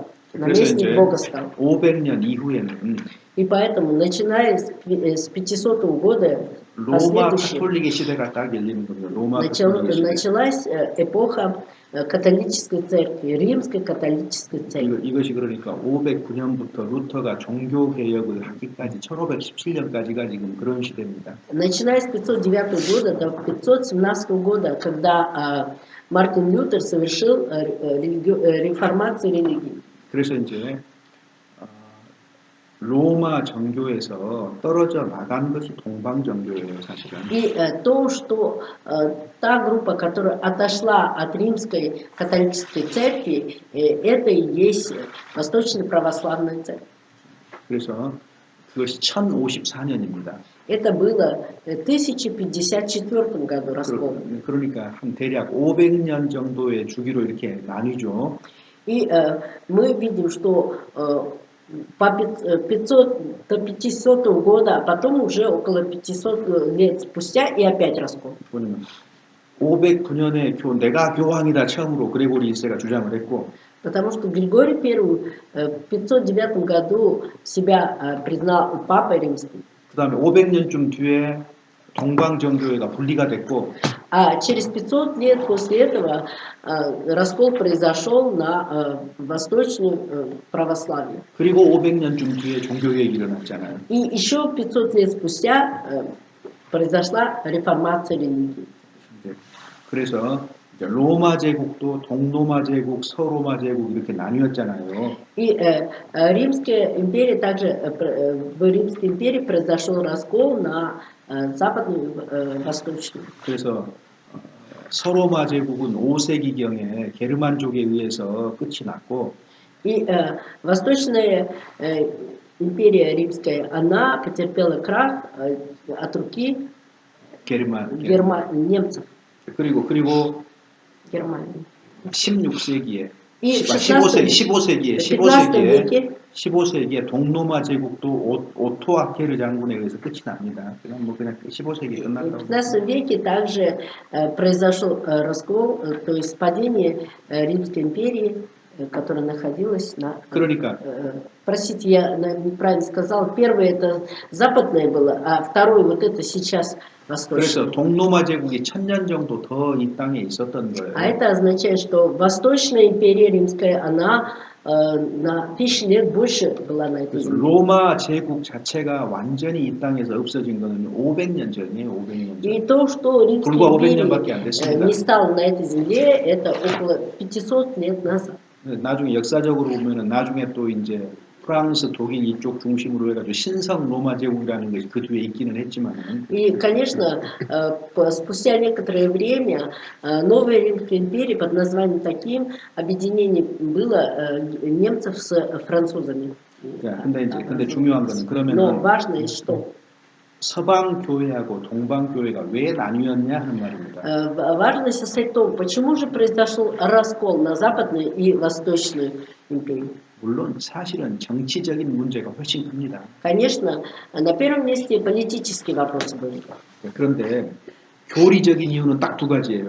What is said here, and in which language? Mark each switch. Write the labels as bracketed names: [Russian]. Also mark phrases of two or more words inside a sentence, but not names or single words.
[Russian] Наместник Бога стал. [Korean] 500년 이후에는 [Russian] И поэтому, начиная с 500 года, [Korean] 로마 카톨릭의 시대가 딱 열리는 겁니다. 로마 카톨릭의 시대. [Russian] началась эпоха католической церкви, римской католической церкви. [Korean] 이것이 그러니까 509년부터 루터가 종교 개혁을 하기까지 1517년까지가 지금 그런 시대입니다. [Russian] Начиная с 509 года до 517 года, когда Мартин Лютер совершил реформацию религии. [Korean] 그래서 이제 로마 정교에서 떨어져 나간 것이 동방 정교예요, 사실은. [Russian] И то, что та группа, которая отошла от римской католической церкви, это и есть восточно-православная церковь. [Korean] 그래서 그것이 1054년입니다. [Russian] Это было в 1054 году раскол. [Korean] 그러니까 한 대략 500년 정도의 주기로 이렇게 나뉘죠. [Russian] И мы видим, что по 500 до 500 года, а потом уже около 500 лет спустя и опять раскол. [Korean] 509년에 내가 교황이다 처음으로 그레고리 1세가 주장을 했고 [Russian] Потому что Григорий I в 509 году себя признал Папой Римским. [Korean] 그 다음에 500년쯤 뒤에 동방정교회가 분리가 됐고 [Russian] А через 500 лет после этого раскол произошел на восточную православие. [Korean] 그리고 500년쯤 뒤에 종교개혁이 일어났잖아요. [Russian] И еще 500 лет спустя произошла реформация религии. [Korean] 그래서 이제 로마 제국도 동로마 제국, 서로마 제국 이렇게 나뉘었잖아요. [Russian] И Римская империя также, в Римской империи произошел раскол на западную и восточную. [Korean] 그래서 서로마 제국은 5세기경에 게르만족에 의해서 끝이 났고 [Russian] И восточная империя римская, она потерпела крах от руки немцев. [Korean] 그리고 [Russian] Германии. [Korean] 16세기에 [Russian] И в [Korean] 15세기에 동로마 제국도 오토아케르 장군에 의해서 끝이 납니다. 그냥 15세기에 [Russian] В [Korean] 끝났다고. [Russian] 15 веке также произошел раскол, то есть падение Римской империи, которая находилась на... [Korean] 그러니까 [Russian] Простите, я неправильно сказал. Первое это западное было, а второе вот это сейчас восточное. [Korean] 그래서 동로마 제국이 1000년 정도 더 이 땅에 있었던 거예요. [Russian] А это означает, что Восточная империя римская, она на 1000 лет больше была на этой земле. [Korean] 로마 제국 자체가 완전히 이 땅에서 없어진 거는 500년 전이에요. 500년 전. [Russian] И то, что Римская [Korean] 불과 500년밖에 안 [Russian] империя [Korean] 됐습니다. [Russian] не стала на этой земле, это около 500 лет назад. [Korean] 나중에 역사적으로 보면은 나중에 또 이제 프랑스, 독일 이쪽 중심으로 해가지고 신성 로마 제국이라는 것이 그 뒤에 있기는 했지만. [Russian] И, конечно, спустя некоторое время новая Римская империя под названием таким объединение было немцев с французами. [Korean] 근데 중요한 거는 [Russian] Но [Korean] 그러면은 [Russian] важно, что [Korean] 서방 교회하고 동방 교회가 왜 나뉘었냐 하는 말입니다. [Russian] важно состоит в том, почему же произошел раскол на западную и восточную империю. [Korean] 물론 사실은 정치적인 문제가 훨씬 큽니다. [Russian] Конечно, на первом месте политические вопросы были. [Korean] 그런데 교리적인 이유는 딱 두 가지예요.